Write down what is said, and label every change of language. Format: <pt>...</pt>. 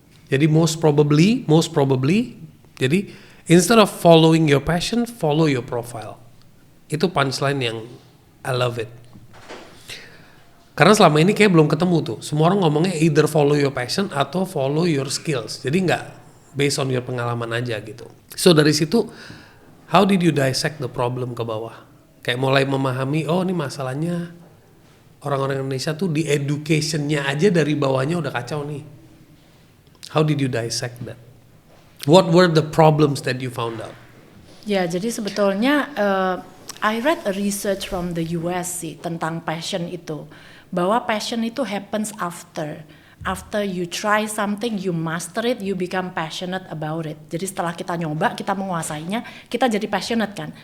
<en>Jadi most probably, jadi instead of following your passion, follow your profile.</en> <id>Itu</id> <en>punchline</en> <id>yang</id> <en>I love it.</en> <id>Karena selama ini kayak belum ketemu tuh. Semua orang ngomongnya</id> <en>either follow your passion</en> <id>atau</id> <en>follow your skills.</en> <id>Jadi nggak</id> <en>based on your</en> <id>pengalaman aja gitu.</id> <en>So</en> <id>dari situ,</id> <en>how did you dissect the problem</en> <id>ke bawah? Kayak mulai memahami, ini masalahnya orang-orang Indonesia tuh di education-nya aja dari bawahnya udah kacau nih.</id> <en>How did you dissect that? What were the problems that you found out?</en> <id>Ya, jadi sebetulnya</id> <en>I read a research from the US</en> <id>sih tentang</id> <en>passion</en> <id>itu, bahwa</id> <en>passion itu happens after you try something, you master it, you become passionate about it.</en> <id>Jadi setelah kita nyoba, kita menguasainya, kita jadi passionate kan.</id>